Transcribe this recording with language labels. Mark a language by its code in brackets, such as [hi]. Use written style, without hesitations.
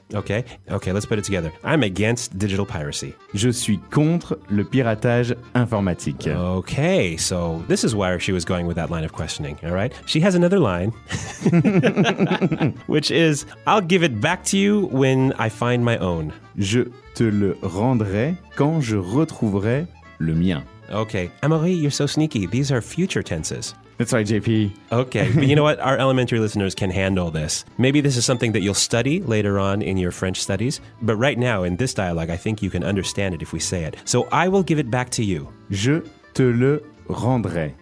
[en] Okay. Okay. Let's put it together. I'm against digital piracy. [fr] Je suis contre le piratage informatique. [en] Okay. So this is where she was going with that line of questioning. All right. She has another line, which is, I'll give it back to you when I find my own. [fr] Je te le rendrai quand je retrouverai le mien. [en] Okay. Amaury, you're so sneaky. These are future tenses. That's right, JP. Okay, but you know what? Our elementary listeners can handle this. Maybe this is something that you'll study later on in your French studies, but right now, in this dialogue, I think you can understand it if we say it. So I will give it back to you. [fr] Je te le rendrai.